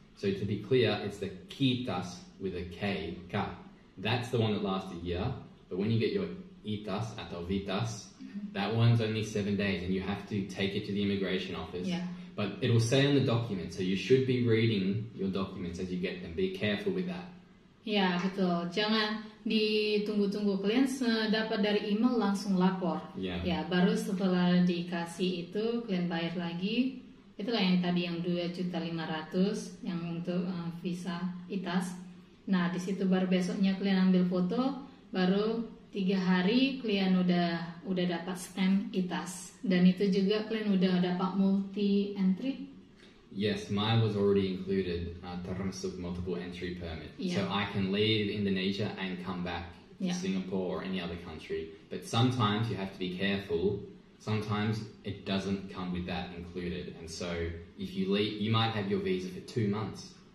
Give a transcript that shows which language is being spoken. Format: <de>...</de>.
<en>So to be clear, it's the quitas with a K, ka. That's the one that lasts a year. But when you get your itas</en> <id>atau</id> <en>vitas, that one's only 7 days, and you have to take it to the immigration office. Yeah. But it'll say on the document, so you should be reading your documents as you get them. Be careful with that.</en> <id>Ya, betul. Jangan ditunggu-tunggu. Kalian dapat dari email langsung lapor.</id> <en>Yeah.</en> <id>Ya, baru setelah dikasih itu kalian bayar lagi. Itulah yang tadi yang 2.500.000 yang untuk visa ITAS. Nah, di situ baru besoknya kalian ambil foto, baru 3 hari kalian udah dapat stamp ITAS. Dan itu juga kalian udah dapat multi entry.</id> <en>Yes, mine was already included,</en> <id>termasuk</id> <en>multiple entry permit. Yeah. So I can leave Indonesia and come back to Yeah. Singapore or any other country. But sometimes you have to be careful. Sometimes it doesn't come with that included. And so if you leave, you might have your visa for 2 months.</en>